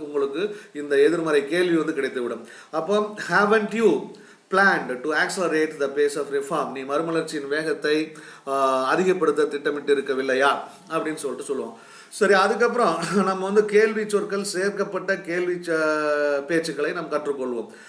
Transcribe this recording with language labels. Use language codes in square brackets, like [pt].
[ta] உங்களுக்கு இந்த எதிர்மறை கேள்வி வந்து கிடைத்துவிடும். அப்போ [en] haven't you planned to accelerate the pace of reform? [ta] நீ மறுமலர்ச்சியின் வேகத்தை அதிகப்படுத்த திட்டமிட்டு இருக்கவில்லையா அப்படின்னு சொல்லிட்டு சொல்லுவோம். சரி, அதுக்கப்புறம் நம்ம வந்து கேள்வி சொற்கள் சேர்க்கப்பட்ட கேள்வி பேச்சுக்களை நாம் கற்றுக்கொள்வோம்.